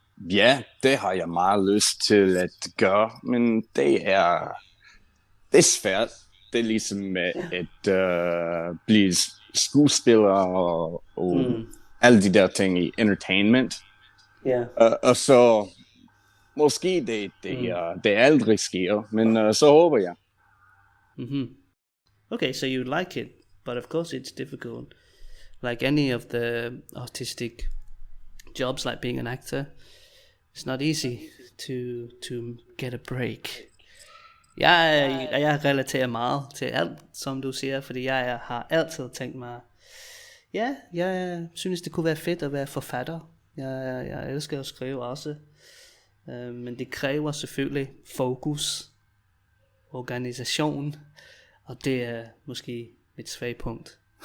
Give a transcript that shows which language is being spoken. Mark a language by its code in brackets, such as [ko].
[da] Ja, det har jeg meget lyst til at gøre, men det er svært. Det er ligesom at blive skuespiller og alle de der ting i entertainment. Ja. Og så måske det aldrig sker, men så håber jeg. [en] Okay, so you like it, but of course it's difficult. Like any of the artistic jobs, like being an actor, it's not easy to get a break. [da] Jeg relaterer meget til alt, som du siger, fordi jeg har altid tænkt mig, jeg synes, det kunne være fedt at være forfatter. Jeg elsker at skrive også, men det kræver selvfølgelig fokus, organisation, og det er måske mit svage punkt.